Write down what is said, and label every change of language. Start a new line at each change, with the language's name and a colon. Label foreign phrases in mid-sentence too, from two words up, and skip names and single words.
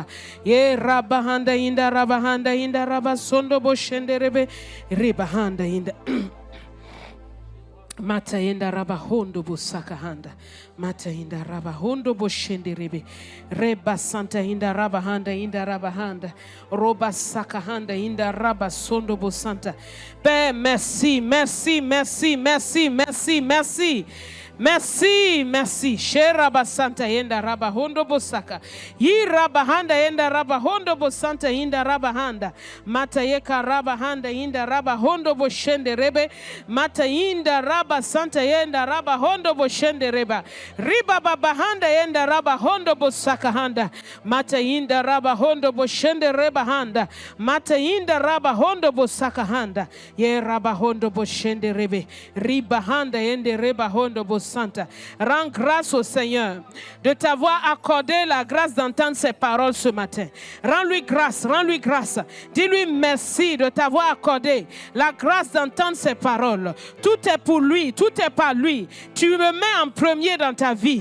French: Ye raba handa yinda raba sondo bo shende reba handa yinda. Mata yenda raba hondo busaka handa. Mata yenda raba hondo boshende rebe. Reba santa yenda raba handa yenda raba handa. Roba saka handa yenda raba sondo bosanta. Père, merci, merci, merci, merci, merci, merci. Merci, merci. Sheraba Santa Yenda Raba Hondo Bosaka. Yi Raba Handa Yenda Raba Hondo Bosanta Yenda Raba Handa. Mata Yeka Raba Handa Yenda Raba Hondo Boshende Rebe. Mata Yenda Raba Santa Yenda Raba Hondo Boshende Reba. Riba Baba Handa Yenda Raba Hondo Bosaka Handa. Mata Yenda Raba Hondo Boshende Reba Handa. Mata Yenda Raba Hondo Bosaka Handa. Ye Raba Hondo Boshende Rebe. Riba Handa Yende Reba Hondo Bosaka. Sainte. Rends grâce au Seigneur de t'avoir accordé la grâce d'entendre ses paroles ce matin. Rends-lui grâce, rends-lui grâce. Dis-lui merci de t'avoir accordé la grâce d'entendre ses paroles. Tout est pour lui, tout est par lui. Tu me mets en premier dans ta vie.